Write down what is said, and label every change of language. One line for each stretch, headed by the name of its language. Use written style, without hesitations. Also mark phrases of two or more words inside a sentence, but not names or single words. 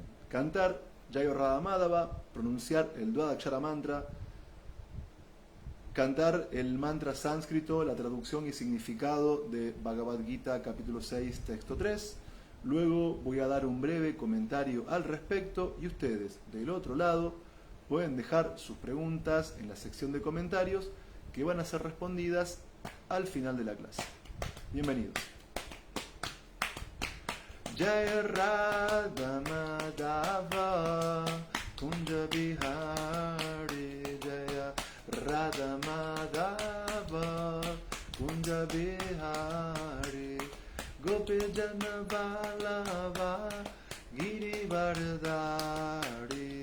Spanish: Cantar Jayo Radha Madhava, pronunciar el Dvadakshara mantra, cantar el mantra sánscrito, la traducción y significado de Bhagavad Gita capítulo 6, texto 3. Luego voy a dar un breve comentario al respecto y ustedes del otro lado pueden dejar sus preguntas en la sección de comentarios que van a ser respondidas al final de la clase. Bienvenidos.
Sanskrit: Jaya Radha Madhava Kunja Bihari Jaya Radha Madhava Kunja Bihari Gopi Jana Vallabha Giri Vardhari